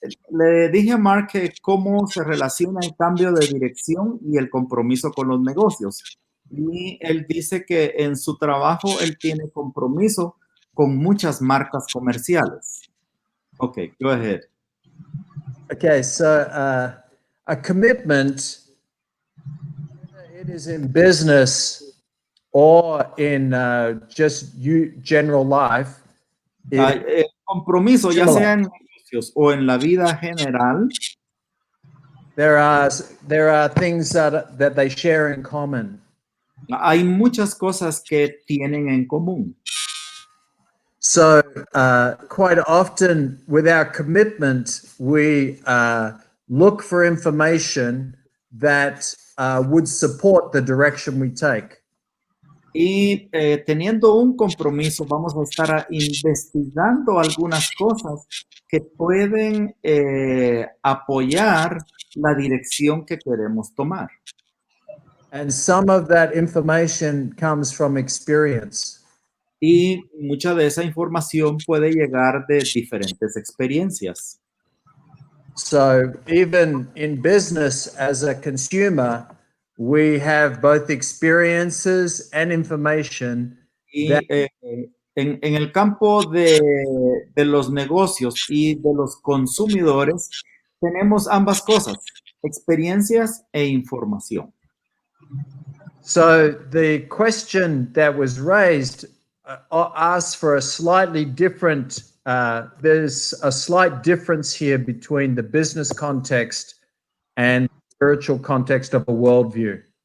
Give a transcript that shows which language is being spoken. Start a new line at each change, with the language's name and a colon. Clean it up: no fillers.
Spanish: Le dije a Mark cómo se relaciona el cambio de dirección y el compromiso con los negocios. Y él dice que en su trabajo él tiene compromiso con muchas marcas comerciales.
English: Okay, go ahead. Okay, so a commitment, it is in business or in just general life.
Spanish: Compromiso, ya sea en negocios o en la vida general.
English: There are things that they share in common.
Spanish: Hay muchas cosas que tienen en común.
English: So quite often with our commitment, we look for information that would support the direction we take.
Spanish: Y teniendo un compromiso, vamos a estar investigando algunas cosas que pueden apoyar la dirección que queremos tomar.
English: And some of that information comes from experience.
Spanish: Y mucha de esa información puede llegar de diferentes experiencias.
English: So even in business as a consumer, we have both experiences and information.
Spanish: Y en el campo de los negocios y de los consumidores, tenemos ambas cosas, experiencias e información.
English: So the question that was raised asks for a slightly different, there's a slight difference here between the business context and spiritual context of a worldview.